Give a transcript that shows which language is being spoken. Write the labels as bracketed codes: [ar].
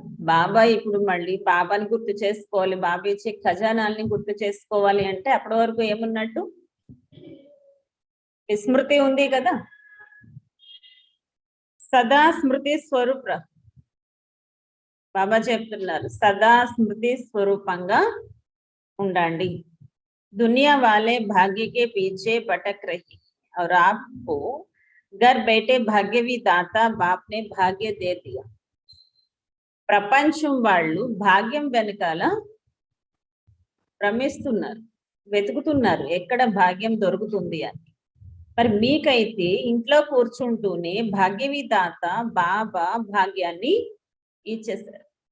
[te] బాబా ఇప్పుడు మళ్ళీ బాబాని గుర్తు చేసుకోవాలి, బాబా ఇచ్చే ఖజానాల్ని గుర్తు చేసుకోవాలి అంటే అప్పటి వరకు ఏమున్నట్టు, విస్మృతి ఉంది కదా. సదా స్మృతి స్వరూప, బాబా చెప్తున్నారు సదా స్మృతి స్వరూపంగా ఉండండి. [hi] दुनिया वाले भाग्य के पीछे भटक रही और आपको घर बैठे भाग्यवी दाता बाप ने भाग्य दे दिया. [te] ప్రపంచం వాళ్ళు భాగ్యం వెనకాల భ్రమిస్తున్నారు, వెతుకుతున్నారు ఎక్కడ భాగ్యం దొరుకుతుంది అని. మరి మీకైతే ఇంట్లో కూర్చుంటూనే భాగ్యవి దాత బాబా భాగ్యాన్ని ఇచ్చేసారు.